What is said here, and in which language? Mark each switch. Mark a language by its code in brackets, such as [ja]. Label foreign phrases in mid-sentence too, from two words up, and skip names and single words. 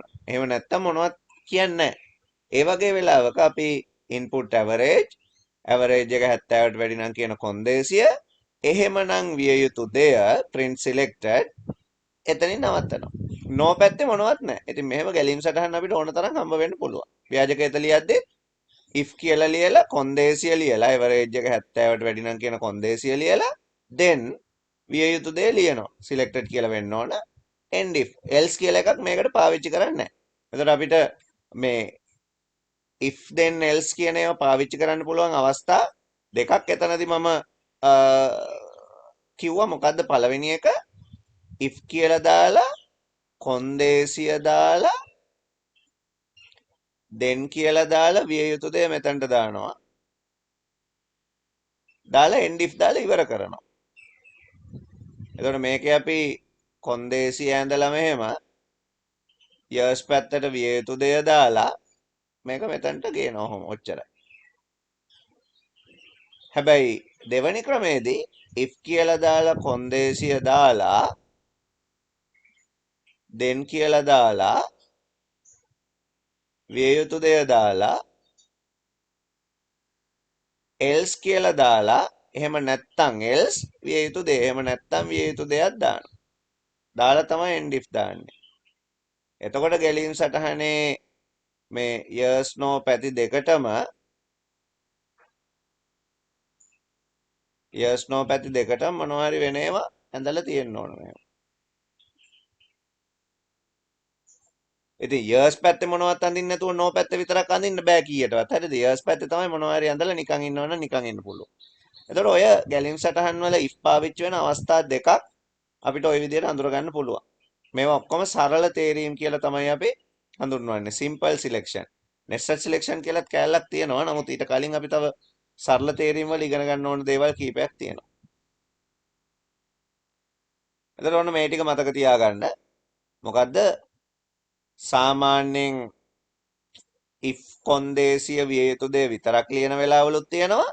[si] එහෙම නැත්තම් මොනවත් කියන්නේ නැහැ. ඒ වගේ වෙලාවක අපි input average එක 70ට වැඩි නම් කියන කොන්දේසිය එහෙමනම් විය යුතු දෙය [en] print selected [si] එතනින් නවත්තනවා. no පැත්තේ මොනවත් නැහැ. ඉතින් මෙහෙම ගැලීම් සටහන් අපිට ඕන තරම් හම්බ වෙන්න පුළුවන්. ව්‍යාජකයට ලියද්දී if කියලා ලියලා කොන්දේසිය ලියලා average එක 70ට වැඩි නම් කියන කොන්දේසිය ලියලා then විය යුතු දේ ලියනවා. selected කියලා වෙන්න ඕන. [en] end if else [si] කියලා එකක් මේකට පාවිච්චි කරන්නේ නැහැ. එතකොට අපිට මේ [en] if then else [si] කියන ඒවා පාවිච්චි කරන්න පුළුවන් අවස්ථා දෙකක් එතනදී මම කිව්වා. මොකද්ද පළවෙනි එක if කියලා දාලා කොන්දේසිය දාලා then කියලා දාලා විය යුතු දේ මෙතනට දානවා. දාලා [en] end if [si] දාලා ඉවර කරනවා. එතකොට මේකේ අපි කොන්දේසිය ඇඳලා මෙහෙම years පැත්තට විය යුතු දේ දාලා මේක මෙතනට ගේනවා. ඔහොම ඔච්චරයි. හැබැයි දෙවෙනි ක්‍රමේදී if කියලා දාලා කොන්දේසිය දාලා then කියලා දාලා විය යුතු දේ දාලා else කියලා දාලා එහෙම නැත්තම් else විය යුතු දේ එහෙම නැත්තම් විය යුතු දෙයක් දානවා. දාලා තමයි [en] end if [si] දාන්නේ. එතකොට ගැලීම් සටහනේ මේ [en] yes no [si] පැති දෙකටම [en] yes no [si] පැති දෙකටම මොනවා හරි වෙන ඒවා ඇඳලා තියෙන්න ඕන මේවා. ඉතින් yes පැත්තේ මොනවත් අඳින්න නැතුව no පැත්තේ විතරක් අඳින්න බෑ කීයටවත්. හරිද? yes පැත්තේ තමයි මොනවා හරි ඇඳලා නිකන් ඉන්නවනම් නිකන් ඉන්න පුළුවන්. එතකොට ඔය ගැලීම් සටහන් වල if පාවිච්චි වෙන අවස්ථා දෙකක් අපිට ওই විදිහට අඳුර ගන්න පුළුවන්. මේවා ඔක්කොම සරල තේරීම් කියලා තමයි අපි හඳුන්වන්නේ. [en] simple selection. nested selection [si] කියලාත් කැලලක් තියෙනවා. නමුත් ඊට කලින් අපි තව සරල තේරීම් වල ඉගෙන ගන්න ඕන දේවල් කීපයක් තියෙනවා. එතකොට ඔන්න මේ ටික මතක තියාගන්න. මොකද්ද? සාමාන්‍යයෙන් if කොන්දේසිය විය යුතු දේ විතරක් ලියන වෙලාවලුත් තියෙනවා.